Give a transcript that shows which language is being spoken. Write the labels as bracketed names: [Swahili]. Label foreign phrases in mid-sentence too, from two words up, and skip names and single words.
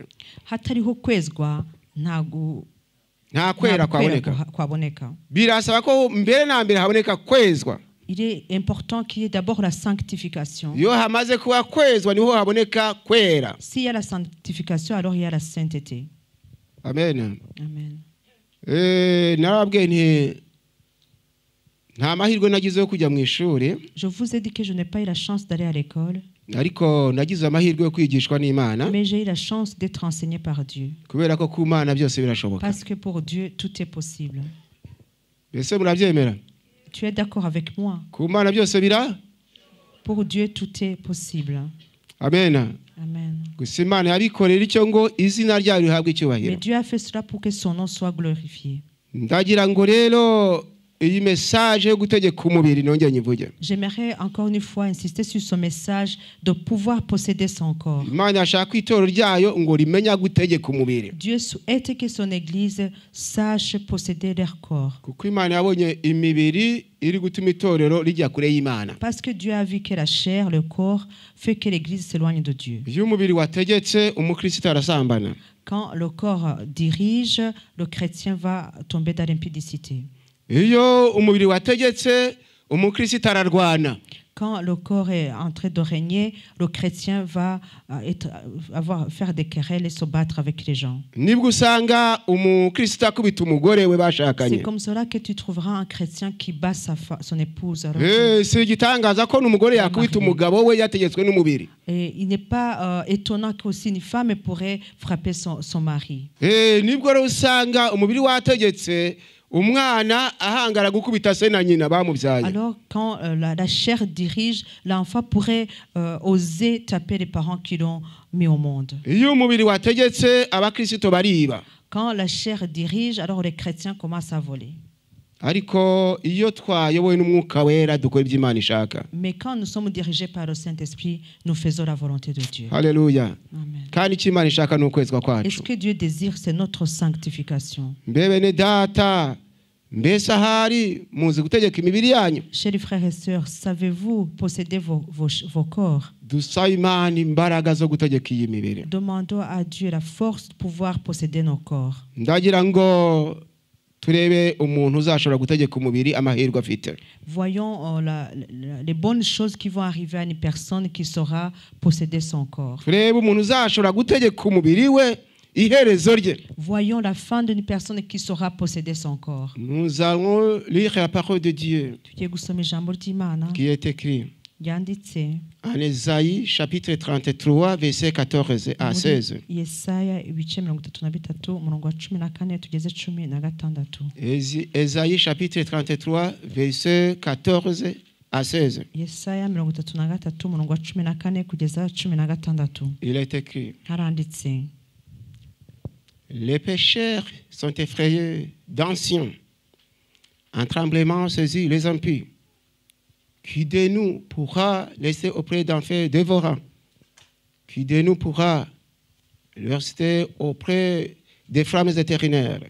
[Kinyarwanda] Hatariho kwezwa Nta nta kwera kwera kwaboneka. kwaboneka. Birasaba ko mbere na mbere haboneka kwezwa. [French] Il est important qu'il y ait d'abord la sanctification. [Kinyarwanda] Iyo hamaze kuba kwezwa niho haboneka kwera. [French] S'il y a la sanctification, alors il y a la sainteté. Amen. [Kinyarwanda] Amen. Narabwiye nti nta mahirwe nagize yo kujya mu ishuri, [French] Je vous ai dit que je n'ai pas eu la chance d'aller à l'école, [Kinyarwanda] ariko nagize amahirwe yo kwigishwa n'Imana, [French] mais j'ai eu la chance d'être enseigné par Dieu. [Kinyarwanda] kubera ko ku Mana byose birashoboka. [French] Parce que pour Dieu, tout est possible. [Kinyarwanda] Mbese murabyemera? [French] Tu es d'accord avec moi? [Kinyarwanda] Ku Mana byose [French] Pour Dieu, tout est possible. Amen. [Kinyarwanda] Amen. Gusa Imana yabikorera icyo ngo izina ryayo rihabwe Mais icyubahiro. [French] Dieu a fait cela pour que son nom soit glorifié. [Kinyarwanda] Ndagira ngo rero iyi message yo gutegeka umubiri nongeye nyivuge. [French] J'aimerais encore une fois insister sur ce message de pouvoir posséder son corps. [Kinyarwanda] Imana yashaka itorero ryayo ngo rimenya gutegeka umubiri. [French] Dieu souhaite que son Église sache posséder leur corps. [Kinyarwanda] Kuko Imana yabonye imibiri iri gutuma itorero rijya kure y'Imana. [French] Parce que Dieu a vu que la chair, le corps, fait que l'Église s'éloigne de Dieu. [Kinyarwanda] Iyo umubiri wategetse umukristo arasambana. [French] Quand le corps dirige, le chrétien va tomber dans l'impudicité. [Kinyarwanda] Iyo umubiri wategetse umukristo ararwana. [French] Quand le corps est en train de régner, le chrétien va faire des querelles et se battre avec les gens. [Kinyarwanda] Nibwo usanga umukristo akubita umugore we C'est bashakanye. [French] comme cela que tu trouveras un chrétien qui bat son épouse. Alors [Kinyarwanda] Si igitangaza ko n'umugore yakubita umugabo we yategetswe n'umubiri. [French] et il n'est pas étonnant qu'aussi une femme pourrait frapper son mari. [Kinyarwanda] Nibwo rero usanga umubiri wategetse umwana ahangara gukubita se na nyina bamubyaye. [French] Alors quand la chair dirige, l'enfant pourrait oser taper les parents qui l'ont mis au monde. [Kinyarwanda] Iyo umubiri wategetse abakristo bariba. [French] Quand la chair dirige, alors les chrétiens commencent à voler. [Kinyarwanda] Ariko iyo twayobowe n'umwuka wera dukora ibyo Imana ishaka. [French] Mais quand nous sommes dirigés par le Saint-Esprit, nous faisons la volonté de Dieu. [Kinyarwanda] Haleluya. Amen. Kandi icyo Imana ishaka ni ukwezwa [French] Et ce [Kinyarwanda] kwacu. [French] que Dieu désire, c'est notre sanctification. [Kinyarwanda] Mbebene data mbese ahari muzi gutegeka imibiri yanyu. [French] Chers frères et sœurs, savez-vous posséder vos corps? [Kinyarwanda] Dusaba Imana imbaraga zo gutegeka iyi mibiri. [French] Demandons à Dieu la force de pouvoir posséder nos corps. [Kinyarwanda] Ndagira ngo turebe umuntu uzashobora gutegeka umubiri amahirwe afite. [French] Voyons les bonnes choses qui vont arriver à une personne qui saura posséder son corps. [Kinyarwanda] Turebe umuntu uzashobora gutegeka umubiri we iherezo rye. [French] Voyons la fin d'une personne qui saura posséder son corps. Nous allons lire la parole de Dieu [Kinyarwanda] Tugiye gusoma ijambo ry'Imana [French] qui est écrit. [Kinyarwanda] yanditse [French] en Ésaïe chapitre 33 verset 14 à 16. [Kinyarwanda] Yesaya ibice 33 umurongo wa 14 tugeze 16. [French] Ésaïe chapitre 33 verset 14 à 16. [Kinyarwanda] Yesaya 33 umurongo wa 14 kugeza 16. [French] Il est écrit: [Kinyarwanda] Haranditse [French] les pécheurs sont effrayés d'anciens. Un tremblement saisit les impies. Qui de nous pourra laisser auprès d'un feu dévorant? Qui de nous pourra rester auprès des flammes éternelles?